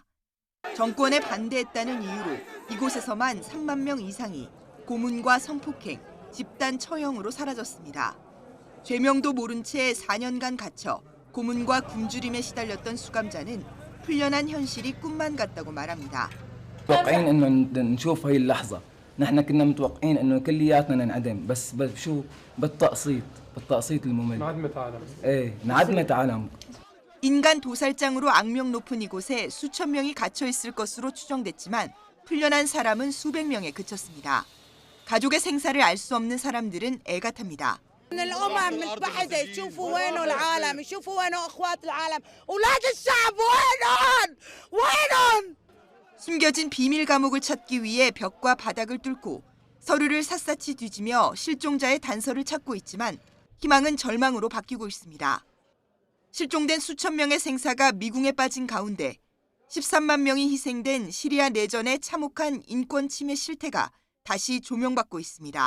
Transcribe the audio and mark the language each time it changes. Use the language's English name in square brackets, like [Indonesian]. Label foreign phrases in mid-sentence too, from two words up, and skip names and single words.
[Korean] 정권에 반대했다는 이유로 이곳에서만 3만 명 이상이 고문과 성폭행, 집단 처형으로 사라졌습니다. 죄명도 모른 채 4년간 갇혀 고문과 굶주림에 시달렸던 수감자는 풀려난 현실이 꿈만 같다고 말합니다. [Arabic] متوقعين انه نشوف هي اللحظه نحن كنا متوقعين انه كلياتنا ننعدم بس شو بالتقسيط الممل انعدمت عالم [Korean] 인간 도살장으로 악명 높은 이곳에 수천 명이 갇혀 있을 것으로 추정됐지만 풀려난 사람은 수백 명에 그쳤습니다. 가족의 생사를 알 수 없는 사람들은 애가 탑니다. [Arabic] الأمم المتحدة شوفوا وينه العالم شوفوا وينه أخوات العالم أولاد الشعب وينهم [Korean] 숨겨진 비밀 감옥을 찾기 위해 벽과 바닥을 뚫고 서류를 샅샅이 뒤지며 실종자의 단서를 찾고 있지만 희망은 절망으로 바뀌고 있습니다. 실종된 수천 명의 생사가 미궁에 빠진 가운데 13만 명이 희생된 시리아 내전의 참혹한 인권 침해 실태가 다시 조명받고 있습니다.